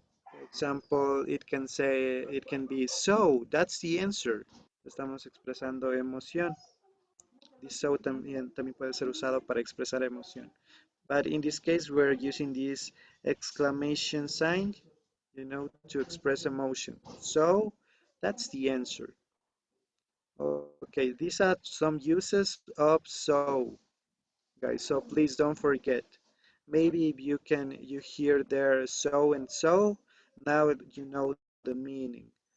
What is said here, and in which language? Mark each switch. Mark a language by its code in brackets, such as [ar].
[en] For example, it can be so, that's the answer. [es] Estamos expresando emoción. This so también puede ser usado para expresar emoción. [en] But in this case, we're using this exclamation sign, to express emotion. So that's the answer. Okay, these are some uses of so, guys. So please don't forget. Maybe if you hear there so and so, now you know the meaning.